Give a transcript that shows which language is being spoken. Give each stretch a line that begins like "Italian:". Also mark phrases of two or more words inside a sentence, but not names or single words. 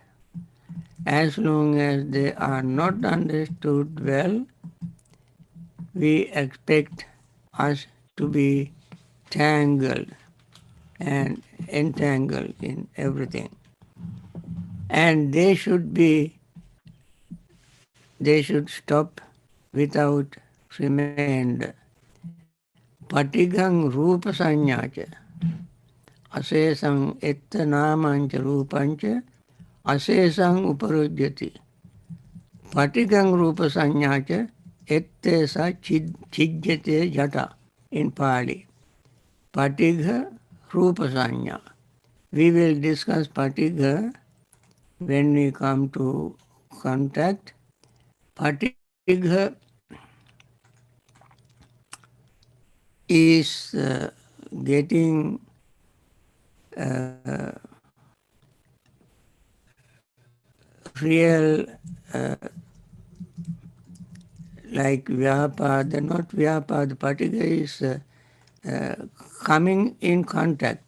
English: As long as they are not understood well, we expect us to be tangled and entangled in everything. And they should stop without remainder.
Pali: Patigang rupa sanyacha, asesang etta namancha rupancha, Asesang uparujyati. Patikang rupa sanyacha ettesa chijyate jata
English: in Pali.
Pali: Patigha rupa sanya.
English: We will discuss patigha when we come to contact. Patigha is getting real like Vyapada, not Vyapada, Patigha is coming in contact.